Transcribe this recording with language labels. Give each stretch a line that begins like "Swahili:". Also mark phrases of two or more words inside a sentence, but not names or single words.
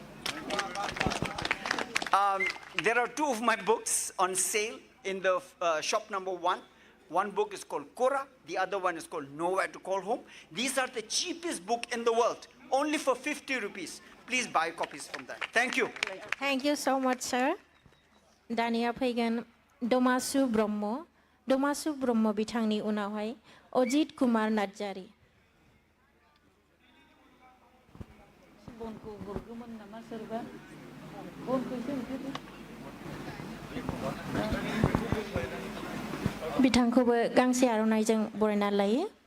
English: There are 2 of my books on sale in the shop number 1. One book is called Kora, the other one is called Nowhere to Call Home. These are the cheapest book in the world, only for 50 rupees. Please buy copies from that. Thank you. Thank you so much, sir.
Bodo: Dania फैगोन दमासु ब्रह्म बिथांनि उनावहाय अजित कुमार नार्जारि बिथांखौबो गांसे आर'नाइजों बरायना लायो